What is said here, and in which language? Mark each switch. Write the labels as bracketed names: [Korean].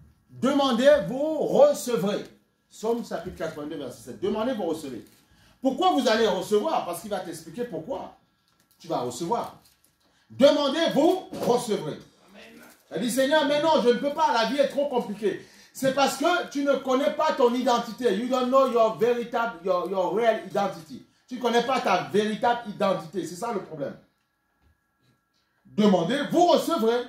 [French] Demandez, vous recevrez. Somme, chapitre 82, verset 7. Demandez, vous recevez. Pourquoi vous allez recevoir? Parce qu'il va t'expliquer pourquoi tu vas recevoir. Demandez, vous recevrez. Il dit, Seigneur, mais non, je ne peux pas, la vie est trop compliquée. C'est parce que tu ne connais pas ton identité. [English] You don't know your véritable, your real identity. [French] Tu ne connais pas ta véritable identité. C'est ça le problème. Demandez, vous recevrez.